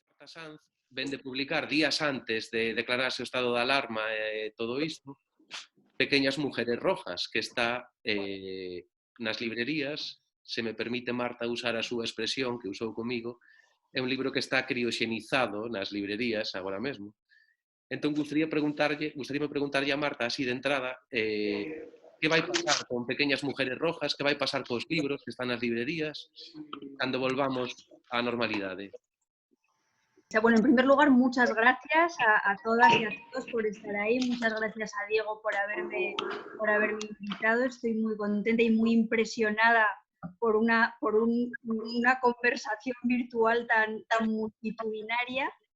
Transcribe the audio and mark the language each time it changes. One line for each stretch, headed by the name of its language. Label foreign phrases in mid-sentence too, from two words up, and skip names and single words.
Galician: Marta Sanz ven de publicar días antes de declararse o estado de alarma e todo isto Pequeñas mujeres rojas, que está nas librerías, se me permite Marta usar a súa expresión que usou comigo, é un libro que está crioxenizado nas librerías agora mesmo. Entón, gustaríame preguntarlle a Marta, así de entrada, que vai pasar con Pequeñas mujeres rojas, que vai pasar cos libros que están nas librerías, cando volvamos á normalidade.
Spanish: Bueno, en primer lugar, muchas gracias a todas y a todos por estar ahí. Muchas gracias a Diego por haberme invitado. Estoy muy contenta y muy impresionada por una conversación virtual tan multitudinaria.